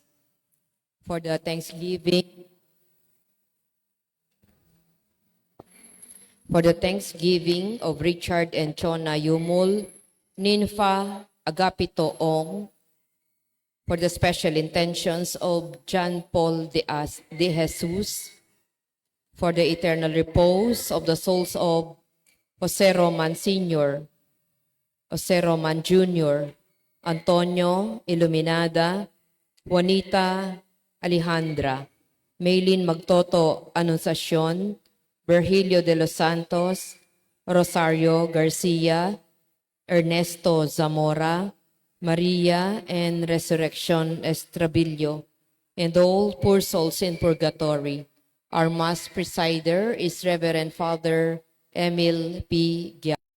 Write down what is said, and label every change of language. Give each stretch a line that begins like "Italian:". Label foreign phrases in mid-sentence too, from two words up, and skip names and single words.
English: For the Thanksgiving of Richard and Chona Yumul, Ninfa Agapito Ong, for the special intentions of John Paul de Jesus, for the eternal repose of the souls of Jose Roman Sr., Jose Roman Jr., Antonio Iluminada, Juanita Alejandra, Maylin Magtoto Anunciacion, Virgilio de los Santos, Rosario Garcia, Ernesto Zamora, Maria and Resurrection Estrabillo, and all poor souls in purgatory. Our Mass presider is Reverend Father Emil P. Gia.